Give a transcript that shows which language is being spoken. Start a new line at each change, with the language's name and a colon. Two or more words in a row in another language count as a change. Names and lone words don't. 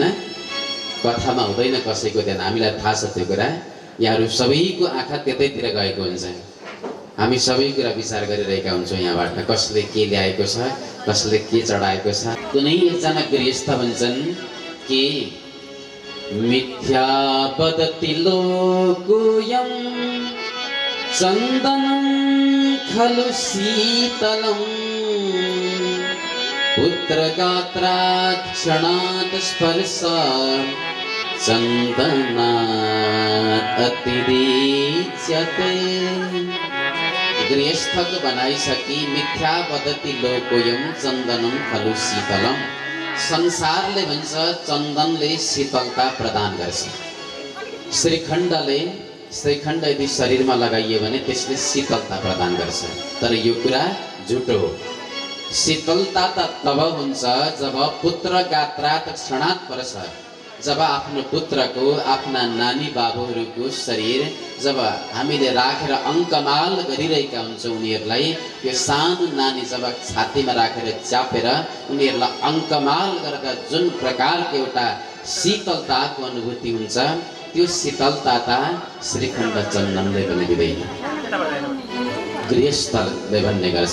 Nepali: कथामा हुँदैन कसैको ध्यान। हामीलाई थाहा छ त्यो कुरा। यहाँहरू सबैको आँखा त्यतैतिर गएको हुन्छ। हामी सबै कुरा विचार गरिरहेका हुन्छौँ। यहाँबाट कसले के ल्याएको छ, कसले के चढाएको छ। कुनै एकजना गृहस्थ भन्छन् कि
Sanskrit: मिथ्या वदति लोकोऽयं चन्दनं खलु शीतलं पुत्रगात्रात् क्षणात् स्पर्शात् चन्दनात् अतिरिच्यते।
Nepali: गृहस्थको बनाइसकी
Sanskrit: मिथ्या वदति लोकोऽयं चन्दनं खलु शीतलं।
Nepali: संसारले भन्छ चन्दनले शीतलता प्रदान गर्छ। श्रीखण्ड यदि शरीरमा लगाइयो भने त्यसले शीतलता प्रदान गर्छ। तर यो कुरा झुटो हो। शीतलता त तब हुन्छ जब
Sanskrit: पुत्र गात्रात् क्षणात् स्पर्शात्,
Nepali: जब आफ्नो पुत्रको, आफ्ना नानी बाबुहरूको शरीर जब हामीले राखेर अङ्कमाल गरिरहेका हुन्छौँ, उनीहरूलाई त्यो सानो नानी जब छातीमा राखेर च्यापेर उनीहरूलाई अङ्कमाल गर्दा जुन प्रकारको एउटा शीतलताको अनुभूति हुन्छ, त्यो शीतलता त श्रीखण्ड चन्दनले पनि दिँदैन, गृहस्थले भन्ने गर्छ।